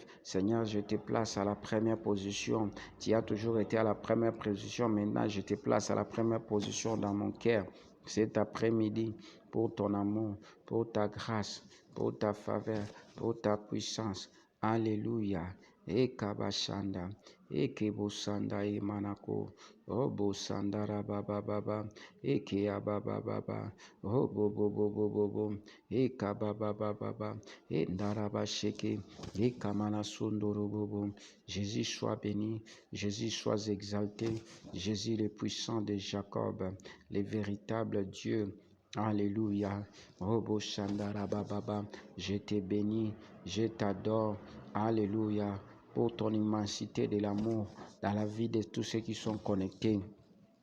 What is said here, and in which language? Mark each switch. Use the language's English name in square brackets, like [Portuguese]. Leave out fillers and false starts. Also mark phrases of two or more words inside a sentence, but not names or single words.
[French] Seigneur, je te place à la première position. Tu as toujours été à la première position. Maintenant, je te place à la première position dans mon cœur. Cet après-midi, pour ton amour, pour ta grâce, pour ta faveur, pour ta puissance. Alléluia. E kabashanda, e kebosanda e manako, robo sandara baba baba, e keaba baba baba, robo bobo bobo bobo, e kababa baba, e ndaraba sheke, e kamana sundoro bobo. Jésus soit béni, Jésus soit exalté, Jésus le puissant de Jacob, le véritable Dieu. Alléluia. Robo Shandara Baba. Je te bénis, je t'adore. Alléluia. Pour ton immensité de l'amour dans la vie de tous ceux qui sont connectés.